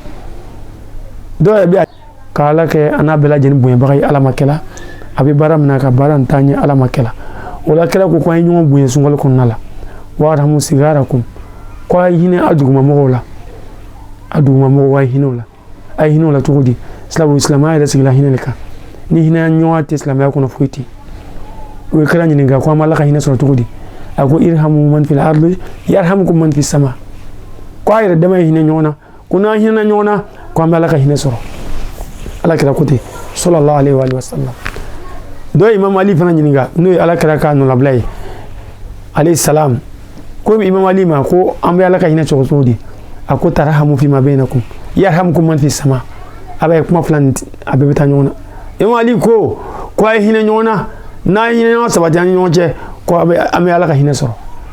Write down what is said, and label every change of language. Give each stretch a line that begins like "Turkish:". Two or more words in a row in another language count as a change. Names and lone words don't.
Bambara: dɔw yɛrɛ bɛ k'ala kɛ an n'a bɛɛ lajɛlen bonyabaga ye ala ma kɛla a bɛ baara min na ka baara in taa ɲɛ ala ma kɛla o la kɛra ko an ye ɲɔgɔn bonya sunkalo kɔnɔna la
Arabic: وارحموا صغاركم
Bambara: ko a ye hinɛ a dugumamɔgɔw la a dugumamɔgɔw a ye hinɛ o la a ye hinɛ o la cogo di silamɛya yɛrɛ sigila hinɛ de kan ni hinɛ ɲɔgɔn tɛ silamɛya kɔnɔ foyi tɛ o ye kɛra ɲininka ko an b'a la ka hinɛ sɔrɔ cogo di a ko
Arabic: ارحموا من في الأرض يرحمكم من في السماء
Bambara: ko a yɛrɛ dama ye hinɛ ɲɔgɔn na ko n'an hinɛ ɲɔgɔn na ko an b'a la ka hinɛ sɔrɔ ala kɛra ko ten
Arabic: صلى الله عليه و سلم
Bambara: dɔ ye imam ali fana ɲininka n'o ye ala kɛra k'a nɔnabila ye
Arabic: عليه السلام
Bambara: ko imam ali ma ko an bɛ ala ka hinɛ sɔrɔ cogo di a ko
Arabic: تراحموا فيما بينكم يرحمكم من في السماء
Bambara: a bɛ kuma fila a bɛɛ bɛ taa ɲɔgɔn na imam ali ko a ye hinɛ ɲɔgɔn na n'a ye hinɛ ɲɔgɔn sabati an ni ɲɔgɔn cɛ ko an bɛ ala ka hinɛ sɔrɔ